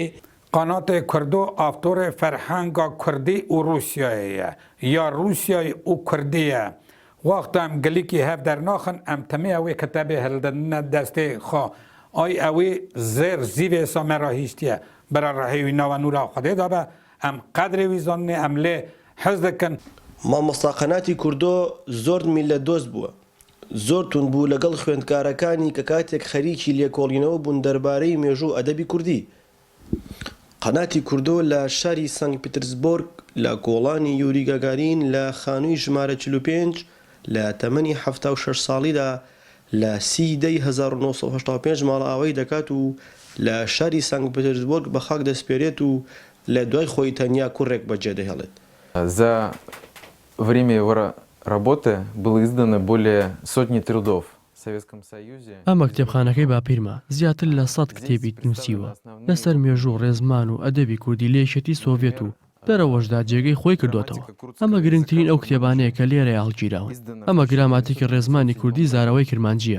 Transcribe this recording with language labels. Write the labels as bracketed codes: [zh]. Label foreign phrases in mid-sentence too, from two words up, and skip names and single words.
[ku] قناتê Kurdo avtorê ferhenga Kurdî û Rûsyayê ye ya Rûsyayê û Kurdî ye. Wexta em gilîkî hev dernaxin em temêya wê kitêbê hildine destê xwe. Ay ew ê zêr zîvê me ra hîştiye. Bira rehêwî nava nûra Xwedê da be em qedrê wî zanî em lê hez dikin. [ckb] مامۆستا قەناتی کوردۆ زۆر میلەتدۆست بووە. زۆر تون بوو لەگەڵ خوێندکارەکانی کە کاتێک خەریکی لێکۆڵینەوە بوون دەربارەی مێژوو ئەدەبی کوردی. قەناتی کوردۆ لە شاری سانک پترسبۆرگ لە گۆڵانی یوری گاگارین لە خانووی ژمارە 45 لە تەمەنی 76 ساڵیدا لە 30 دەی 1985 ماڵئاوای دەکات و لە شاری سانک پترسبۆرگ بە خاک دەسپێرێت و لە دوای خۆی تەنیا کوڕێک بەجێ دەهێڵێت. [ru] За время его работы было издано более сотни трудов. [ckb] ئەمە کتێبخانەکەی باپیرمە زیاتر لە 100 کتێبی نووسیوە لەسەر مێژوو ڕێزمان و ئەدەبی کوردی لە یەکێتی سۆڤێت و دەرەوەشدا جێگەی خۆی کردوێتەوە. ئەمە گرنگترین ئەو کتێبانەیە کە لێرە هەڵگیراون. ئەمە گراماتیکی ڕێزمانی کوردی زاراوەی کرمانجیە.